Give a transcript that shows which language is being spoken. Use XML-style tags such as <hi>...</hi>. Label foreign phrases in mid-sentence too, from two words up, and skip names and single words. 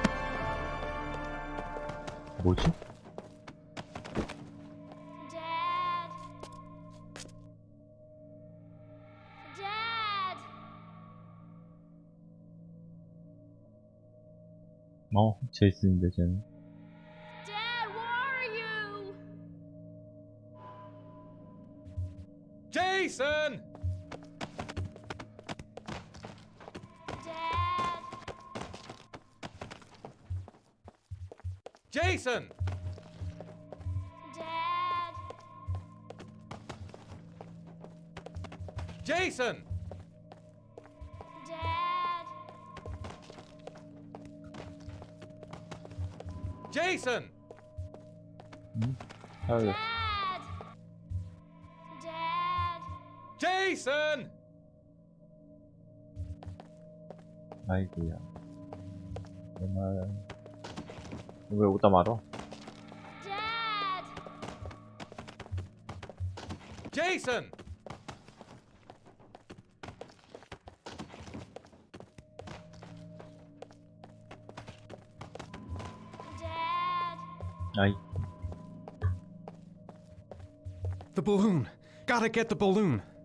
<ko>뭐지? 제이슨인데, 쟤는.</ko> <en>Jason! Dad! Jason! Dad! Jason! Dad! Jason! Dad! Jason!</en> <ko>아이고야. 정말 왜 오다 말어?</ko> <en>Dad! Jason! Dad!</en> <ko>아이.</ko> <en>The balloon. Gotta get the balloon.</en>